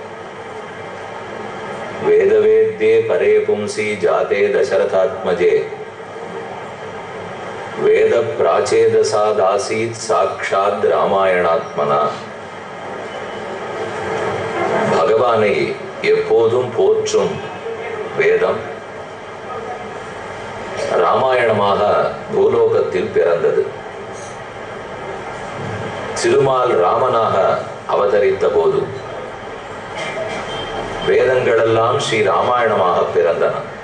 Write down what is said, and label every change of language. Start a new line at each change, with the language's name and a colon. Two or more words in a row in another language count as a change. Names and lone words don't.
Sanskrit: वेदवेद्ये परे पुंसी जाते दशरथात्मजे वेद प्राचेदसादासीत् साक्षात् रामायणात्मना
Tamil: भगवाனை எப்போதும் போற்றும் வேதம் ராமாயணமாக பூலோகத்தில் பிறந்தது. திருமால் ராமனாக அவதரித்த போது வேதங்களெல்லாம் ஸ்ரீ ராமாயணமாக பிறந்தன.